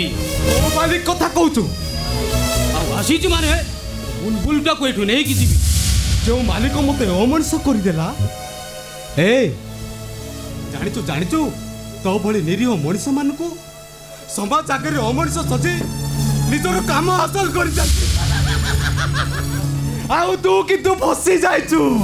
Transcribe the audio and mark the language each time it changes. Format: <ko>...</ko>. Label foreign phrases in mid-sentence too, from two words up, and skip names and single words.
<or>ତୋ ମାଲିକ କଥା କହୁଛୁ? ଆଉ ଆସିଛି ମାନେ ବୁଲବୁଲଟାକୁ ଏଠୁ ନେଇକି ଯିବି। ଯେଉଁ ମାଲିକ ମୋତେ ଅମଣିଷ କରିଦେଲା, ଏ ଜାଣିଛୁ ଜାଣିଛୁ, ତୋ ଭଳି ନିରୀହ ମଣିଷ ମାନଙ୍କୁ ସମାଜ ଆଗରେ ଅମଣିଷ ସଜେଇ ନିଜର କାମ ହାସଲ କର ଆଉ ତୁ କିନ୍ତୁ ଫସି ଯାଇଛୁ</or>